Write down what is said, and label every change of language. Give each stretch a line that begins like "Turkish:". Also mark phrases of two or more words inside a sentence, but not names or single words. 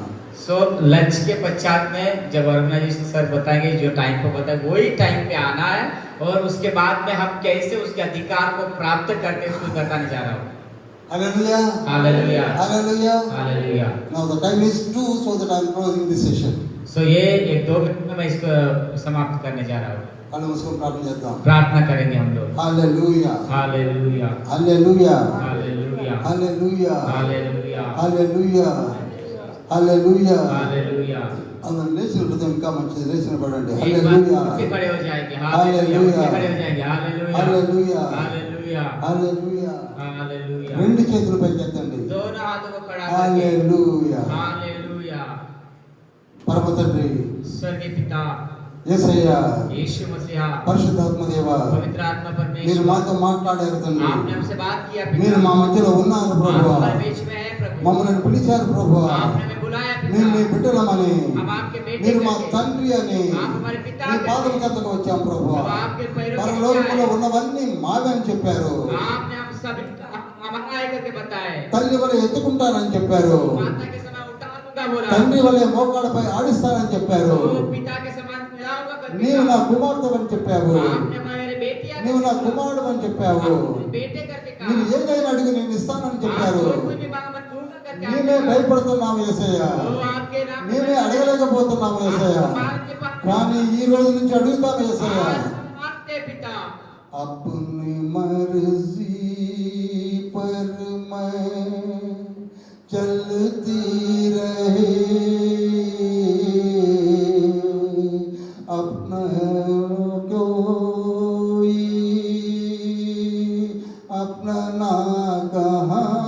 Hindi: सो लंच के पश्चात में जब ऑर्गेनाइजेशन सर बताएंगे जो टाइम पर बताएंगे वही टाइम पे आना है और उसके बाद में हम कैसे उसके अधिकार को प्राप्त करते हैं उसको बताने जा रहा हूँ.
English: Hallelujah.
Hindi: हालेलुया
English: Hallelujah.
Hindi: हालेलुया.
English: Now the time is 2, so that I am closing this session.
Hindi: सो ये 1-2 मिनट में मैं इसको समाप्त करने जा रहा हूँ.
Telugu: కళ్ళు మూసుకొని ప్రార్థన చేద్దాం.
Hindi: प्रार्थना करेंगे हम लोग.
English: Hallelujah.
Hindi: हालेलुया
English: Hallelujah.
Hindi: हालेलुया
English: Hallelujah.
Hindi: हालेलुया
English: Hallelujah. Hallelujah.
Hindi: हालेलुया.
Telugu: అందరం లేచిన హృదయం ఇంకా మంచిది. లేచిన పడండి.
Hindi: एक बार
English: Hallelujah.
Hindi: उठ के खड़े हो जाएंगे. हालेलुया. उठ के खड़े हो जाएंगे. हालेलुया
English: Hallelujah.
Hindi: हालेलुया
English: Hallelujah.
Hindi: हालेलुया.
Telugu: రెండు చేతులు పైకి ఎత్తండి.
Hindi: दोनों हाथों को खड़ा करके
English: Hallelujah.
Hindi: हालेलुया.
Telugu: పరమ తండ్రి
Hindi: स्वर्गीय पिता
Telugu: యేసయ్య
Hindi: यीशु मसीहा
Telugu: పరిశుద్ధాత్మ దేవ
Hindi: पवित्र आत्मा
Telugu: మీరు
Hindi: परमेश्वर
Telugu: మాతో మాట్లాడారు తండ్రి.
Hindi: आपने हमसे बात किया
Telugu: మీరు
Hindi: पिता.
Telugu: మా మధ్యలో ఉన్నారు
Hindi: आप
Telugu: ప్రభువా.
Hindi: हमारे बीच में है प्रभु.
Telugu: మమ్మల్ని పిలిచారు ప్రభువా.
Hindi: आपने हमें बुलाया
Telugu: మేము మీ
Hindi: पिता.
Telugu: బిడ్డలమని
Hindi: हम आपके बेटे
Telugu: మీరు మా
Hindi: करके
Telugu: తండ్రి అని
Hindi: आप हमारे पिता
Telugu: మీ పాదం
Hindi: करके
Telugu: చెంతకు వచ్చాం ప్రభువా.
Hindi: अब आपके पैरों के
Telugu: పరలోకంలో
Hindi: नीचे आए.
Telugu: ఉన్నవన్నీ మావే అని చెప్పారు.
Hindi: आपने हम सभी हमारा आए करके बताए.
Telugu: తల్లి వలె ఎత్తుకుంటానని చెప్పారు.
Hindi: माता के समान उठा दूंगा बोला.
Telugu: తండ్రి వలె మోకాళ్ళపై ఆడిస్తానని చెప్పారు.
Hindi: तो पिता के समान मिलाऊंगा करके
Telugu: నీవు నా
Hindi: कहा.
Telugu: కుమార్తె అని చెప్పావు.
Hindi: आपने हमारे बेटियां
Telugu: నీవు నా కుమారుడు అని చెప్పావు.
Hindi: बेटे करके कहा.
Telugu: నేను ఏదైనా అడిగి నేను ఇస్తానని చెప్పారు.
Hindi: आप जो कुछ भी मांगो मैं दूंगा करके
Telugu: మేమే
Hindi: आपने कहा.
Telugu: భయపడుతున్నాము యేసయ్య.
Hindi: वो आपके नाम में
Telugu: మేమే అడగలేకపోతున్నాము యేసయ్య.
Hindi: मांगते पाते.
Telugu: కానీ ఈ రోజు నుంచి అడుగుతాము యేసయ్య.
Hindi: आज मांगते पिता. अपनी मर्जी पर मैं चलती रहे, अपना कोई अपना ना कहा,